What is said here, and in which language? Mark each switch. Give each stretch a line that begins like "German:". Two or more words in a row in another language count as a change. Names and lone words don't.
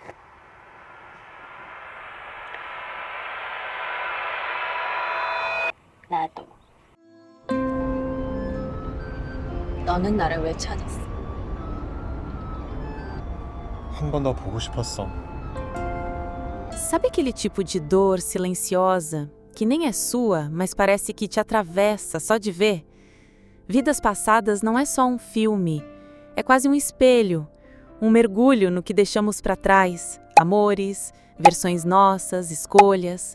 Korean: 나도. 너는 나를 왜 찾았어? 한 번 더 보고 싶었어.
Portuguese: Sabe aquele tipo de dor silenciosa, que nem é sua, mas parece que te atravessa só de ver? Vidas Passadas não é só um filme, é quase um espelho, um mergulho no que deixamos para trás, amores, versões nossas, escolhas.